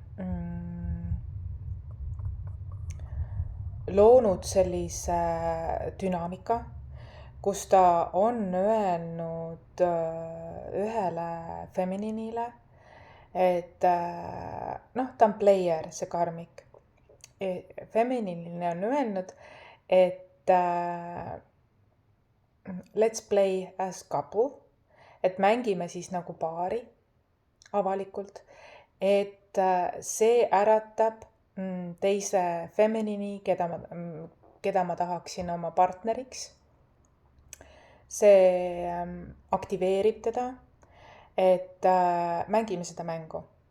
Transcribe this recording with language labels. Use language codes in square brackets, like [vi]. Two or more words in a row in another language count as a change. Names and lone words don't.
[et] loonud sellise dünaamika, kus ta on öelnud ühele feminiinile, et ta on player, see karmik. Feminiinile on öelnud, et [en] let's play as couple, [et] et mängime siis nagu paari avalikult, et see äratab teise feminiini, keda ma tahaksin oma partneriks. See aktiveerib teda, et mängime seda mängu.